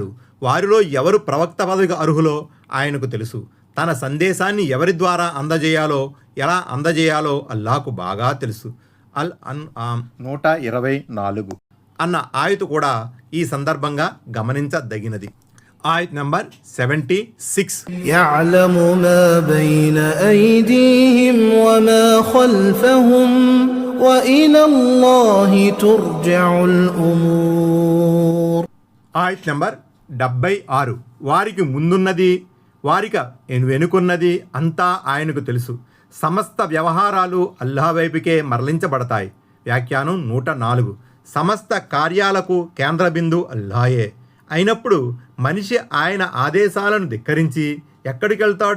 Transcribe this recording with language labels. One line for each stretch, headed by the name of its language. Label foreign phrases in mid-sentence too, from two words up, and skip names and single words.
Telugu: వారిలో ఎవరు ప్రవక్త పదవికి అర్హులో ఆయనకు తెలుసు. తన సందేశాన్ని ఎవరి ద్వారా అందజేయాలో, ఎలా అందజేయాలో అల్లాకు బాగా తెలుసు. అల్ అన్ఆమ్ 124 అన్న ఆయతు కూడా ఈ సందర్భంగా గమనించదగినది. ఆయత్ నంబర్ 76.
Arabic: يعلم ما بين أيديهم وما خلفهم وإلى الله ترجع الأمور.
Telugu: ఆయత్ నంబర్ 76. వారికి ముందున్నది, వారికి వెనుకున్నది అంతా ఆయనకు తెలుసు. సమస్త వ్యవహారాలు అల్లాహ్ వైపుకే మరలించబడతాయి. వ్యాఖ్యానం 104. సమస్త కార్యాలకు కేంద్ర బిందు అల్లాయే అయినప్పుడు మనిషి ఆయన ఆదేశాలను ధిక్కరించి ఎక్కడికి వెళ్తాడు?